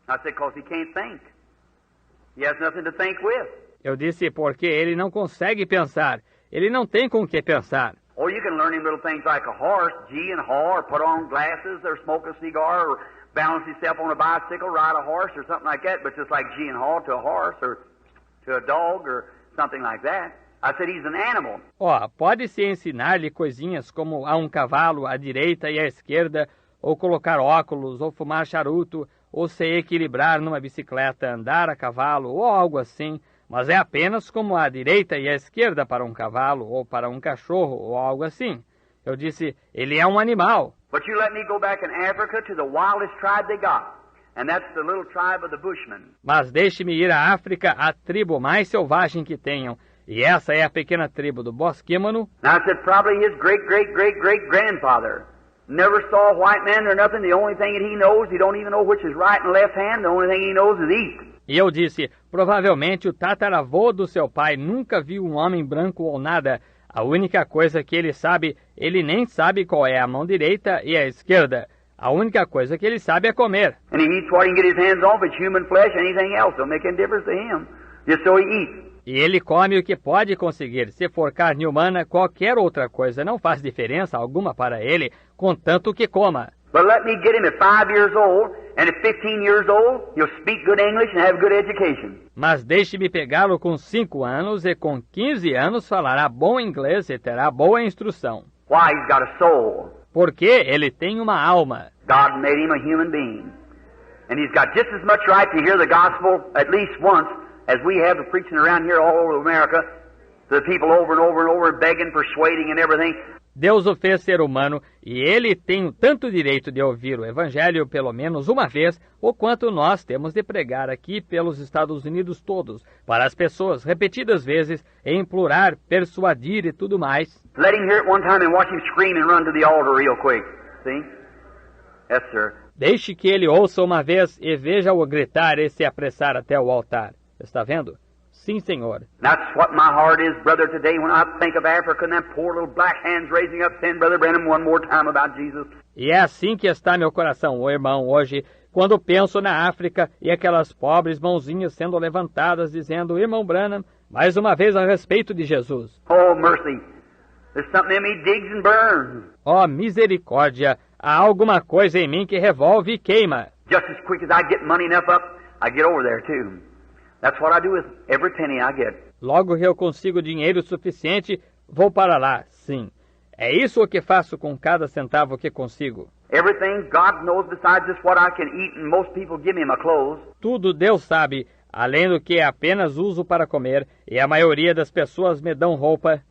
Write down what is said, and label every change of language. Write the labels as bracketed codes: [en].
[en] I said, because he can't think. He has nothing to think with. [pt] Eu disse, porque ele não consegue pensar. Ele não tem com o que pensar. [en] Or you can learn him little things like a horse, gee and haw, or put on glasses, or smoke a cigar, or balance himself on a bicycle, ride a horse, or something like that, but just like gee and haw to a horse, or to a dog, or something like that. I said he's an animal. [pt] Pode-se ensinar-lhe coisinhas como a um cavalo, à direita e à esquerda, ou colocar óculos, ou fumar charuto, ou se equilibrar numa bicicleta, andar a cavalo, ou algo assim, mas é apenas como a direita e a esquerda para um cavalo, ou para um cachorro, ou algo assim. Eu disse, ele é um animal. [en] But you let me go back in Africa to the wildest tribe they got, and that's the little tribe of the Bushmen. [pt] Mas deixe-me ir à África, a tribo mais selvagem que tenham, e essa é a pequena tribo do Bosquímano. [en] Now I said, probably his great-great-great-great-grandfather never saw a white man or nothing. The only thing that he knows, he don't even know which is right and left hand. The only thing he knows is eat. [pt] E eu disse, provavelmente o tataravô do seu pai nunca viu um homem branco ou nada. A única coisa que ele sabe, ele nem sabe qual é a mão direita e a esquerda. A única coisa que ele sabe é comer. [en] And he eats what he can get his hands on. If it's human flesh, anything else don't make any difference to him. Just so he eats. [pt] E ele come o que pode conseguir. Se for carne humana, qualquer outra coisa não faz diferença alguma para ele, contanto que coma. [en] But let me get him at 5 years old, and at 15 years old, he'll speak good English and have good education. [pt] Mas deixe-me pegá-lo com 5 anos e com 15 anos falará bom inglês e terá boa instrução. [en] Why? He's got a soul. [pt] Porque ele tem uma alma. [en] God made him a human being. And he's got just as much right to hear the gospel at least once as we have of preaching around here all over America to the people over and over and over, begging, persuading and everything. [pt] Deus o fez ser humano e ele tem tanto direito de ouvir o Evangelho pelo menos uma vez, o quanto nós temos de pregar aqui pelos Estados Unidos todos, para as pessoas repetidas vezes, e implorar, persuadir e tudo mais. [en] Let him hear it one time and watch him scream and run to the altar real quick. See? Yes, sir. [pt] Deixe que ele ouça uma vez e veja-o gritar e se apressar até o altar. Está vendo? Sim, senhor. [en] That's what my heart is, brother, today when I think of Africa and them poor little black hands raising up, saying, Brother Branham, one more time about Jesus. [pt] E é assim que está meu coração, ô irmão, hoje, quando penso na África e aquelas pobres mãozinhas sendo levantadas, dizendo, Irmão Branham, mais uma vez a respeito de Jesus. [en] Oh, mercy. There's something in me digs and burns. [pt] Oh, misericórdia, há alguma coisa em mim que revolve e queima. [en] Just as quick as I get money enough up, I get over there too. That's what I do with every penny I get. [pt] Logo que eu consigo dinheiro suficiente, vou para lá, sim. É isso o que faço com cada centavo que consigo. [en] Everything God knows besides just what I can eat, and most people give me my clothes. [pt] Tudo Deus sabe, além do que apenas uso para comer, e a maioria das pessoas me dão roupa.